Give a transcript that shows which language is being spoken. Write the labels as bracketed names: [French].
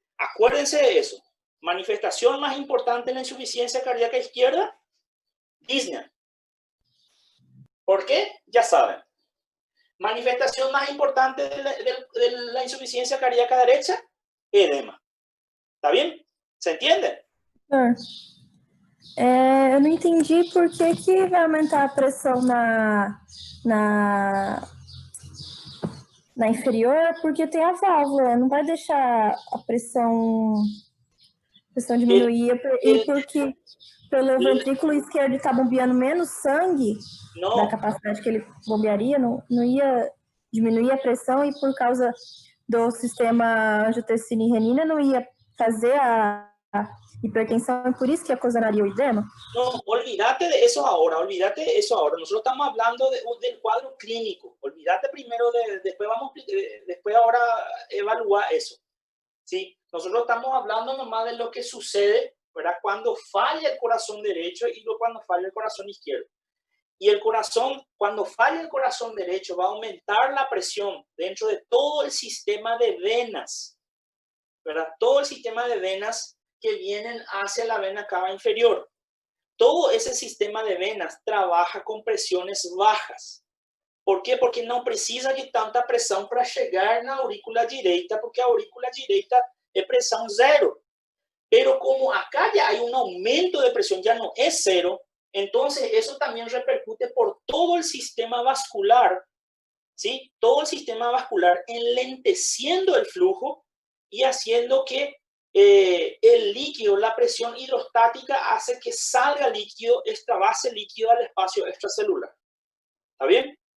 [Spanish] Acuérdense de eso. Manifestación más importante de la insuficiencia cardíaca izquierda, disnea. ¿Por qué? Ya saben. Manifestación más importante de la insuficiencia cardíaca derecha, edema. ¿Está bien? ¿Se entiende? [Portuguese] Eu não entendi por que vai aumentar a pressão na inferior, porque tem a válvula, não vai deixar a pressão diminuir, e porque pelo ventrículo esquerdo está bombeando menos sangue da capacidade que ele bombearia, não ia diminuir a pressão, e por causa do sistema angiotensina e renina não ia fazer a [Spanish] hipertensión, por eso que ocasionaría edema. No, olvídate de eso ahora, Nosotros estamos hablando del cuadro clínico. Olvídate primero después ahora evaluar eso. ¿Sí? Nosotros estamos hablando nomás de lo que sucede, ¿verdad? Cuando falla el corazón derecho y cuando falla el corazón izquierdo. Y cuando falla el corazón derecho, va a aumentar la presión dentro de todo el sistema de venas, ¿verdad? Todo el sistema de venas que vienen hacia la vena cava inferior. Todo ese sistema de venas trabaja con presiones bajas. ¿Por qué? [Portuguese] Porque não precisa de tanta pressão para chegar na aurícula direita, porque a aurícula direita é pressão zero. [Spanish] Pero como acá ya hay un aumento de presión, ya no es cero, entonces eso también repercute por todo el sistema vascular, ¿sí? Todo el sistema vascular enlenteciendo el flujo y haciendo que el líquido, la presión hidrostática hace que salga líquido, extravase líquido al espacio extracelular. ¿Está bien?